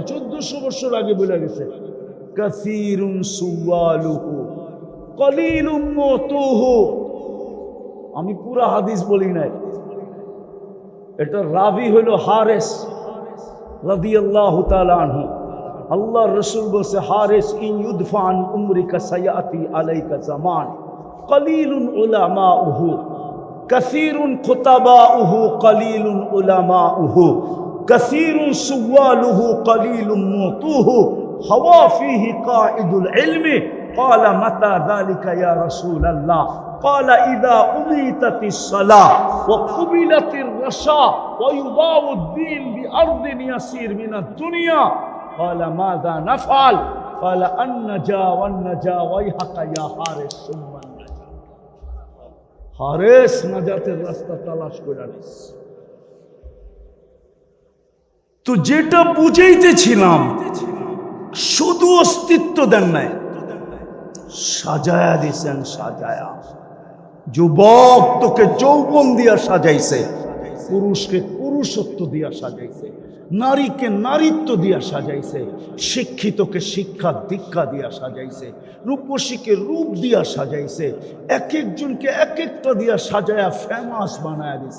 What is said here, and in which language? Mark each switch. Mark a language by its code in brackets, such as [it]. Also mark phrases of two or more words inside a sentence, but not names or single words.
[bn] 1400 বছর আগে বলে গেছে, [ar] كثير سؤاله قليل معطوه. [bn] আমি পুরা হাদিস বলি নাই, এটা রাবি হলো হারেস [ar] رضي الله تعالى عنه. [bn] আল্লাহর রাসূল বলছে, [ar] حارث إن يدفع عن عمرك سيأتي عليك زمان قليل علماؤه كثير خطباؤه قليل علماؤه كثير سؤاله قليل معطوه الهوى فيه قائد العلم. قال متى ذلك يا رسول الله؟ قال إذا أميتت الصلاة وقبلت الرشاء ويضاع الدين بأرض يسير من الدنيا. قال ماذا نفعل؟ قال النجا والنجا ويحك يا حارس ثم النجا। [bn] حارس নাজাতের রাস্তা তালাশ করে নিস। তো যেটা বুঝাইতেছিলাম, শুধু অস্তিত্ব দেন নাই, সাজায়া দিছেন, সাজায়া। যুবক তোকে যৌবন দিয়া সাজাইছে, পুরুষকে পুরুষত্ব দিয়া সাজাইছে, নারীকে নারীত্ব দিয়া সাজাইছে, শিক্ষিতকে শিক্ষা দীক্ষা দিয়া সাজাইছে, রূপসীকে রূপ দিয়া সাজাইছে, এক একজনকে এক একটা দিয়া সাজায়া ফেমাস বানায়া দিছে।